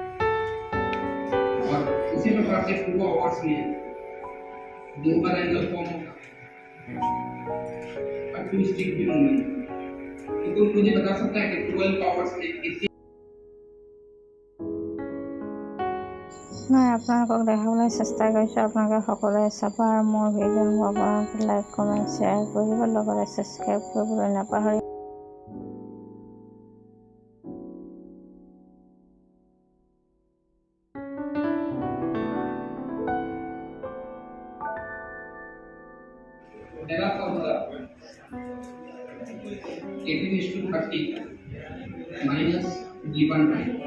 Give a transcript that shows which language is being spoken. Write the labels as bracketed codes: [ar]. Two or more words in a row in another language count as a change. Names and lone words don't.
[hi] और उसी प्रकार से 2 आवर्स में 2 बार [en] angle form [hi] होगा और 2 स्टिक भी मूवमेंट। तो कोई मुझे बता सकता है कि 12 आवर्स में कितनी [as] মই আপোনালোকক দেখাবলৈ চেষ্টা কৰিছোঁ। আপোনালোকে সকলোৱে চাব আৰু মোৰ ভিডিঅ'সমূহ আপোনালোকে [en] like comment share [as] কৰিব, লগতে ছাবস্ক্ৰাইব কৰিবলৈ নাপাহৰিব। [hi] पहला फॉर्मूला 18:30 [en] minus given time.